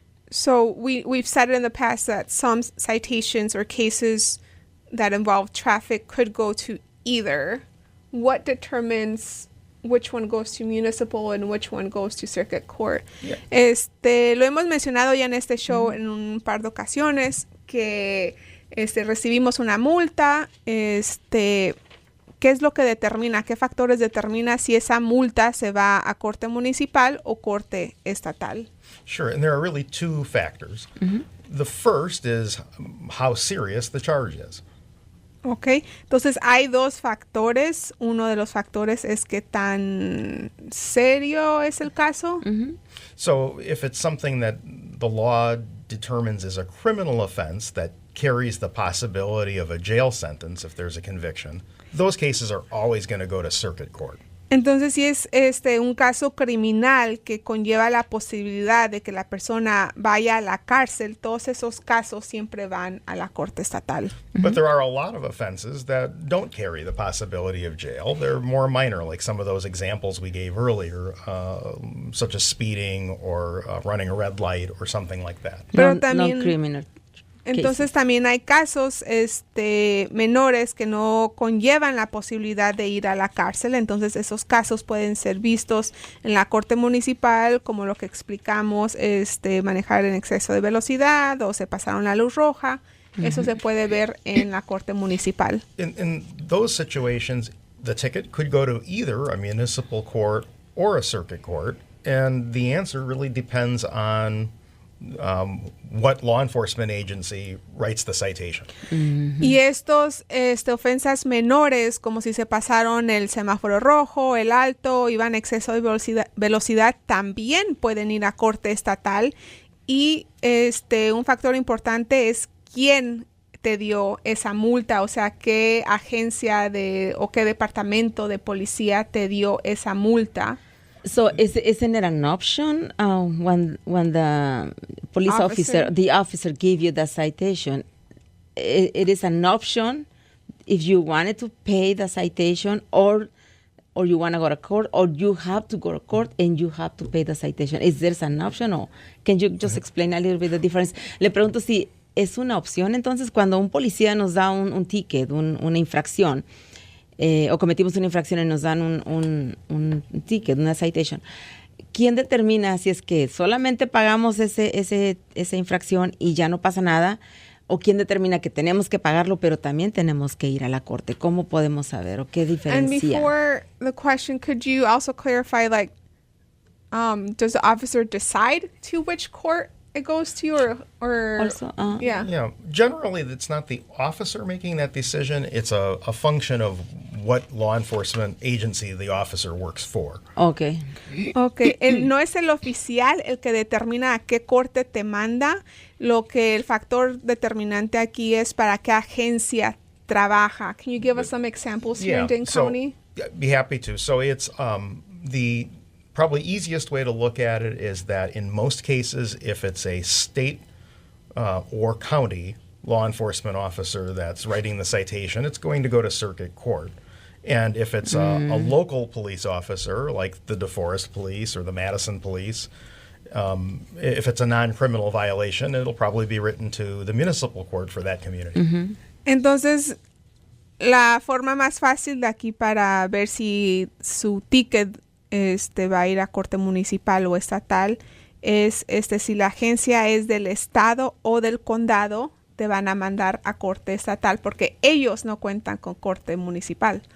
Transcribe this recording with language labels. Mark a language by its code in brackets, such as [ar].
[en] So we've said it in the past that some citations or cases that involve traffic could go to either. What determines which one goes to municipal and which one goes to circuit court? Yeah. [es] Lo hemos mencionado ya en este show en un par de ocasiones que recibimos una multa, ¿qué es lo que determina? ¿Qué factores determina si esa multa se va a corte municipal o corte estatal? [en] Sure, and there are really two factors. The first is how serious the charge is. [es] Ok, entonces hay dos factores. Uno de los factores es qué tan serio es el caso. [en] So if it's something that the law determines is a criminal offense that carries the possibility of a jail sentence if there's a conviction, those cases are always going to go to circuit court. [es] Entonces, si es un caso criminal que conlleva la posibilidad de que la persona vaya a la cárcel, todos esos casos siempre van a la corte estatal. [en] But there are a lot of offenses that don't carry the possibility of jail. They're more minor, like some of those examples we gave earlier, such as speeding or running a red light or something like that. [es] Pero también, no criminal. Entonces también hay casos menores que no conllevan la posibilidad de ir a la cárcel. Entonces esos casos pueden ser vistos en la corte municipal, como lo que explicamos, manejar en exceso de velocidad o se pasaron la luz roja. Eso se puede ver en la corte municipal. [en] In those situations, the ticket could go to either a municipal court or a circuit court, and the answer really depends on what law enforcement agency writes the citation. [es] Y estos ofensas menores, como si se pasaron el semáforo rojo, el alto, iban a exceso de velocidad, también pueden ir a corte estatal. Y un factor importante es quién te dio esa multa, o sea, qué agencia o qué departamento de policía te dio esa multa. [en] So isn't it an option when the police officer gave you the citation? It is an option if you wanted to pay the citation or you want to go to court, or you have to go to court and you have to pay the citation. Is there an option, or can you just explain a little bit the difference? [es] Le pregunto si es una opción, entonces, cuando un policía nos da un ticket, una infracción, o cometimos una infracción y nos dan un ticket, una citation, ¿quién determina si es que solamente pagamos esa infracción y ya no pasa nada? ¿O quién determina que tenemos que pagarlo, pero también tenemos que ir a la corte? ¿Cómo podemos saber o qué diferencia? [en] And before the question, could you also clarify, like, does the officer decide to which court it goes to, or Also, yeah? Yeah, generally it's not the officer making that decision. It's a function of what law enforcement agency the officer works for. Okay. [es] Okay, no es el oficial el que determina a qué corte te manda. Lo que el factor determinante aquí es para qué agencia trabaja. [en] Can you give us some examples here in Dane County? Be happy to. So it's the probably easiest way to look at it is that in most cases, if it's a state or county law enforcement officer that's writing the citation, it's going to go to circuit court. And if it's a local police officer, like the DeForest Police or the Madison Police, if it's a non-criminal violation, it'll probably be written to the municipal court for that community. Mm-hmm. [es] Entonces, la forma más fácil de aquí para ver si su ticket va a ir a corte municipal o estatal es si la agencia es del estado o del condado, te van a mandar a corte estatal porque ellos no cuentan con corte municipal.